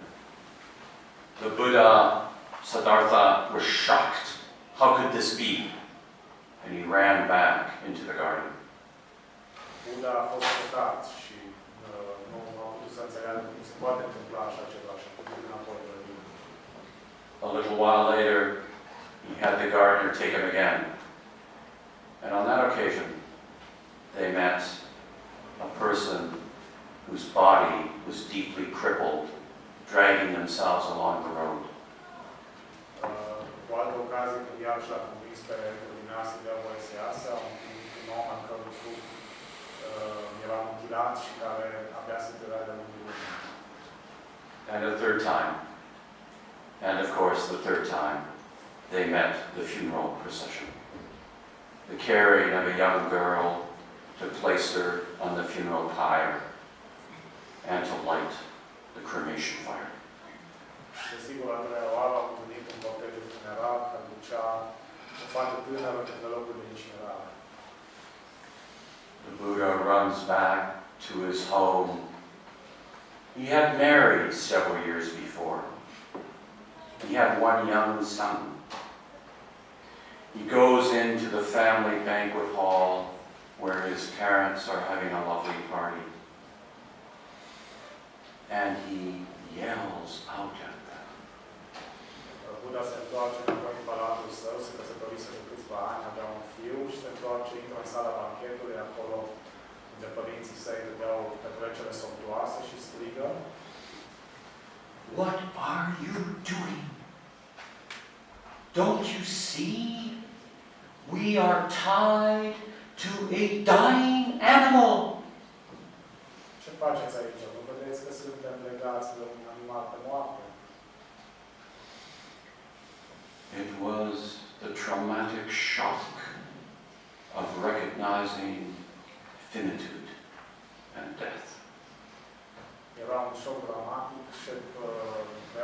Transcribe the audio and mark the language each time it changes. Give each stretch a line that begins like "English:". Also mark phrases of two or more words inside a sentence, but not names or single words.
English: The Buddha, Siddhartha, was shocked. How could this be? And he ran back into the garden.
Romanian: Buddha a fost șocat și nu a putut să înțeleagă cum se poate întâmpla așa ceva și a putut înapoi în grădină.
English: A little while later, he had the gardener take him again. And on that occasion, they met a person whose body was deeply crippled, dragging themselves along the road.
Romanian: Cu altă ocazie, când iarăși l-a convins pe grădinar să dea voie să iasă, un om al cărui trup era mutilat și care abia se trăia de lungul lumii.
English: And a third time, and of course the third time, they met the funeral procession. The carrying of a young girl to place her on the funeral pyre and to light the cremation fire.
Romanian: Desigur, a treia oară am întâlnit un cortejul funerar care ducea o fată tânără către locul de incinerare.
English: The Buddha runs back to his home. He had married several years before. He had one young son. He goes into the family banquet hall where his parents are having a lovely party. And he yells out at them.
Romanian: Buddha se întoarce înapoi în palatul său, se căsătorise de câțiva ani, avea un fiu și se întoarce, intră în sala banchetului, acolo unde părinții săi dădeau petrecere somptuoasă și strigă:
English: What are you doing? Don't you see? We are tied to a dying animal.
Romanian: Ce faceți aici? Nu vedeți că suntem legați de un animal pe moarte?
English: It was the traumatic shock of recognizing finitude and death.
Romanian: Era un șoc dramatic și